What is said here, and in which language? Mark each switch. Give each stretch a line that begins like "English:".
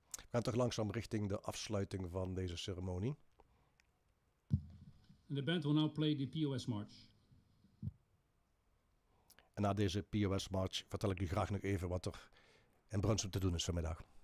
Dutch: We gaan toch langzaam richting de afsluiting van deze ceremonie.
English: And the band will now play the POS March.
Dutch: En na deze POS March vertel ik u graag nog even wat er in Brunsum te doen is vanmiddag.